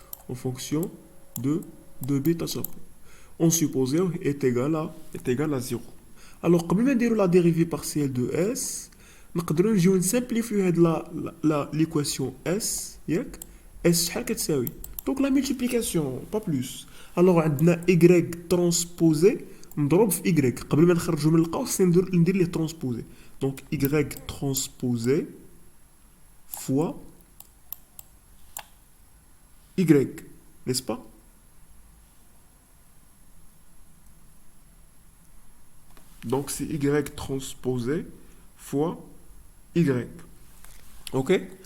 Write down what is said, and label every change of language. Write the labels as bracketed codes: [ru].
[fr] En fonction de bêta chapeau. On supposé est égal à 0. Alors, [ar] قبل ما نديرو [fr] la dérivée partielle de S, [ar] نقدروا نجيو نسامبليفيو هاد [fr] l'équation S, ياك؟ S [ar] شحال كتساوي؟ [fr] Donc la multiplication, pas plus. [ar] Alors عندنا Y transposé مضروب في Y. قبل ما نخرجو من القوس ندير ليه transposé. [fr] Donc Y transposé fois Y, n'est-ce pas? Donc c'est Y transposé fois Y. Ok?